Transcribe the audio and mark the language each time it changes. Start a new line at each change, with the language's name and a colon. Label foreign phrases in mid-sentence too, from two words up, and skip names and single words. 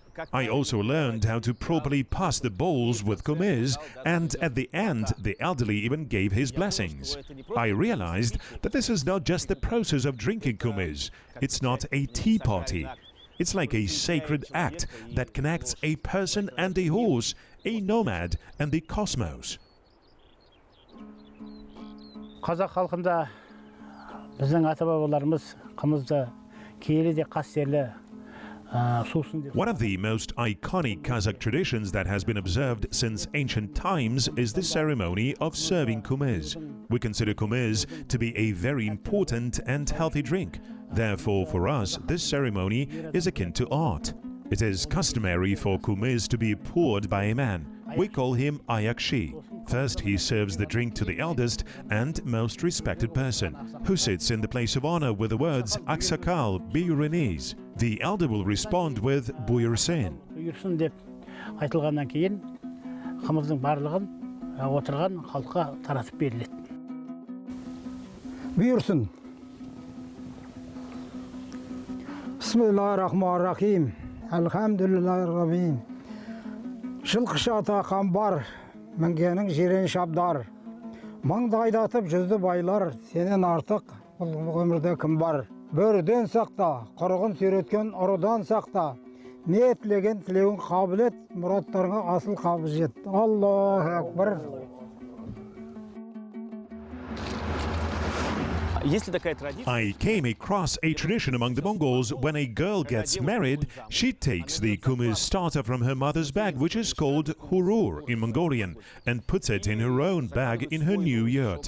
English: I also learned how to properly pass the bowls with kumiz, and at the end, the elderly even gave his blessings. I realized that this is not just the process of drinking kumiz. It's not a tea party. It's like a sacred act that connects a person and a horse, a nomad and the cosmos.
Kazakh: Қазақ халқында біздің ата-бабаларымыз қымызды киелі де қастерлі сусын деп.
English: One of the most iconic Kazakh traditions that has been observed since ancient times is the ceremony of serving kumiz. We consider kumiz to be a very important and healthy drink. Therefore, for us, this ceremony is akin to art. It is customary for kumiz to be poured by a man. We call him ayakshi. First, he serves the drink to the eldest and most respected person, who sits in the place of honor with the words
Kazakh: ақсақал, бұйырыңыз.
English: The elder will respond with buyursin.
Kazakh: Buyursin деп айтылғаннан кейін қымыздың барлығын отырған халыққа таратып беріледі. Buyursun.
Arabic: بسم الله الرحمن الرحيم.
Kazakh: Elhamdülillahirrahmanirrahim. Жылқышы ата қамбар, мінгенің жирен шабдар. Маңды айдатып жүзді байлар, сенен артық бұл өмірде кім бар? Бөріден сақта, құрығын сүйреткен ұрыдан сақта. Не тілеген тілеуін қабілет, мұраттарыңа асыл қабыл жет.
Arabic: الله أكبر.
English: I came across a tradition among the Mongols. When a girl gets married, she takes the kumiz starter from her mother's bag, which is called hurur in Mongolian, and puts it in her own bag in her new yurt.